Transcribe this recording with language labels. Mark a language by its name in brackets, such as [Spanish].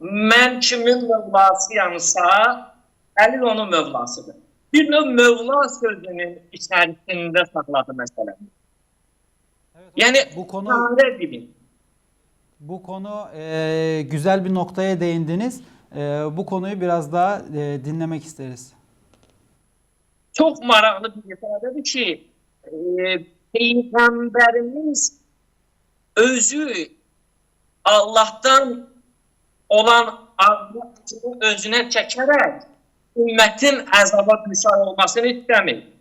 [Azerbaijani] Mən kimin mövlasıyamsa, Əli onun mövlasıdır. Bir növ mövla sözünün içərisində saxladı məsələni. [Turkish] Evet, Yani bu konu güzel bir noktaya değindiniz. Bu konuyu biraz daha dinlemek isteriz. [Azerbaijani] Çok maraqlı bir ifadədir ki, Peyğəmbərimiz özü Allah'tan olan arzuları özünə çəkərək ümmətin əzaba düçar olmasını istəmir.